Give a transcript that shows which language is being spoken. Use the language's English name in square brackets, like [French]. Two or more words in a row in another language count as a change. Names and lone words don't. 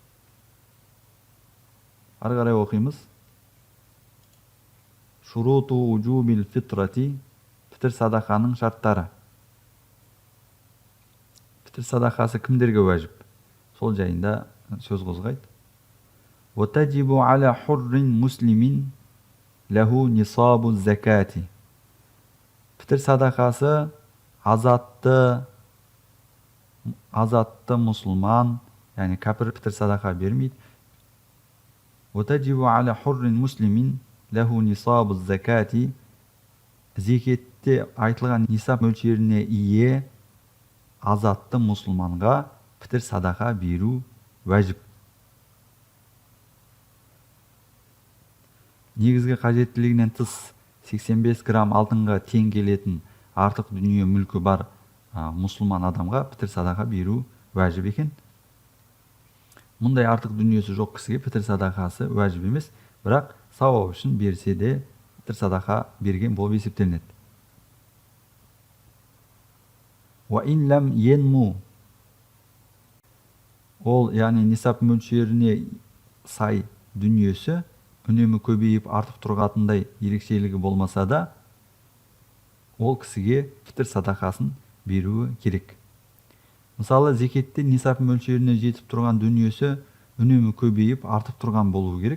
[Kazakh] Ары қарай оқимыз. [Arabic] شروط وجوب الفطرة, [Kazakh] пітір садақаның шарттары. Пітір садақасы кімдерге уәжіп? Сол жайында сөз қозғайды. [Arabic] وتجب على حر مسلم له نصاب الزكاة. [Kazakh] Пітір садақасы азатты мұсылман, яғни кәпір пітір садақа бермейді. [Arabic] وتجب على حر مسلم له نصاب الزكاة. [Kazakh] Зекетте айтылған нисап мөлшеріне ие азатты мұсылманға пітір садақа беру уәжіп. Негізгі қажеттілігінен тыс 85 грамм алтынға тең келетін артық дүние мүлкі бар мұсылман адамға пітір садақа беру уәжіп екен. Мұндай артық дүниесі жоқ кісіге пітір садақасы уәжіп емес, бірақ сауап үшін берсе де пітір садақа берген болып есептелінеді. [Arabic] وَإِنْ لَمْ يَنْمُ. [Kazakh] Ол, яғни нисап мөлшеріне сай дүниесі үнемі көбейіп артып тұрғатындай ерекшелігі болмаса да, ол кісіге пітір садақасын беруі керек. Мысалы, зекетте нисап мөлшеріне жетіп тұрған дүниесі үнемі көбейіп артып тұрған болуы керек.